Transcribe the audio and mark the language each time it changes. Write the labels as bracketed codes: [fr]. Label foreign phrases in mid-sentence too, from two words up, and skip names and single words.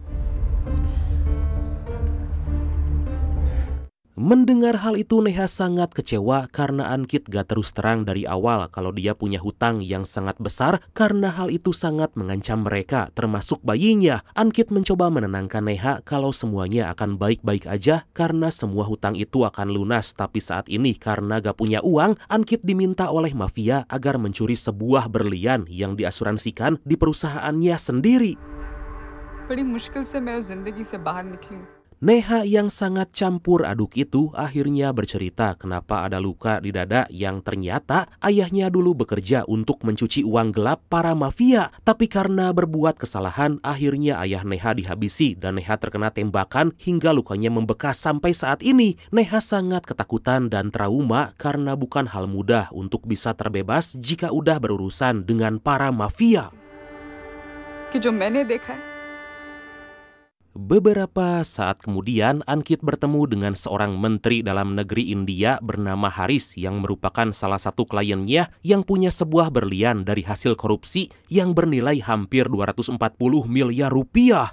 [id] Mendengar hal itu Neha sangat kecewa karena Ankit gak terus terang dari awal kalau dia punya hutang yang sangat besar karena hal itu sangat mengancam mereka termasuk bayinya. Ankit mencoba menenangkan Neha kalau semuanya akan baik-baik aja karena semua hutang itu akan lunas, tapi saat ini karena gak punya uang, Ankit diminta oleh mafia agar mencuri sebuah berlian yang diasuransikan di perusahaannya sendiri. [hi] बड़ी मुश्किल से मैं उस जिंदगी से बाहर निकली. [id] Neha yang sangat campur aduk itu akhirnya bercerita kenapa ada luka di dada yang ternyata ayahnya dulu bekerja untuk mencuci uang gelap para mafia. Tapi karena berbuat kesalahan, akhirnya ayah Neha dihabisi dan Neha terkena tembakan hingga lukanya membekas sampai saat ini. Neha sangat ketakutan dan trauma karena bukan hal mudah untuk bisa terbebas jika udah berurusan dengan para mafia. [hi] कि जो मैंने देखा है. [id] Beberapa saat kemudian, Ankit bertemu dengan seorang menteri dalam negeri India bernama Haris yang merupakan salah satu kliennya yang punya sebuah berlian dari hasil korupsi yang bernilai hampir 240 miliar rupiah.